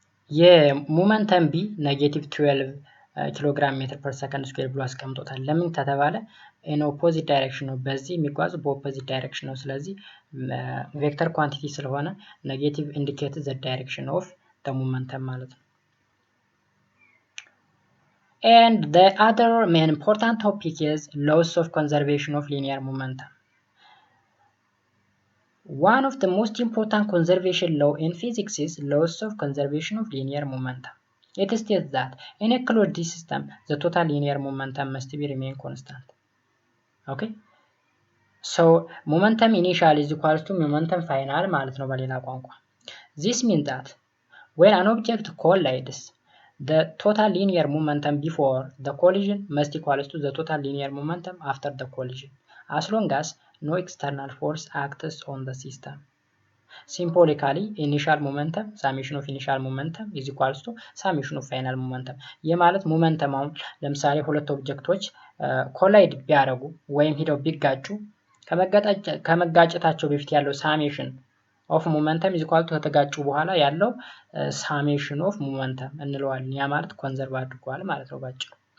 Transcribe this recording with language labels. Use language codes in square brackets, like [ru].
[am] የሞመንተም ቢ -12 ኪሎግራም ሜትር ፐር ሰከንድ ስኩዌር ብሎ አስቀምጦታል። ለምን ከተባለ [en] ኢን ኦፖዚት ዳይሬክሽን ነው፣ በዚህ የሚጓዝ በኦፖዚት ዳይሬክሽን ነው። ስለዚህ ቬክተር ኳንቲቲ ስለሆነ ኔጌቲቭ ኢንዲኬት ዘ ዳይሬክሽን ኦፍ ዘ ሞመንተም ማለት ነው። And the other main important topic is laws of conservation of linear momentum. One of the most important conservation law in physics is laws of conservation of linear momentum. It states that in a closed system, the total linear momentum must be remain constant. Okay? So momentum initial is equal to momentum final [am] ማለት ነው በሌላ ቋንቋ። [en] This means that when an object collides, the total linear momentum before the collision must equal to the total linear momentum after the collision, as long as no external force acts on the system. Symbolically, initial momentum, summation of initial momentum is equals to summation of final momentum. [am] ይህ ማለት ሞመንተም አሁን ለምሳሌ ሁለት ኦብጀክቶች ኮላይድ ቢያደርጉ ወይም ሄደው ቢጋጩ ከመጋጨታቸው በፊት ያለው [en] ሳሜሽን ኦፍ ሞመንተም ኢዝ ኢኳል ቱ [am] ከተጋጩ በኋላ ያለው ሳሜሽን ኦፍ ሞመንተም እንለዋለን። ያ ማለት ኮንዘርቭ አድርጓል ማለት ነው ባጭሩ።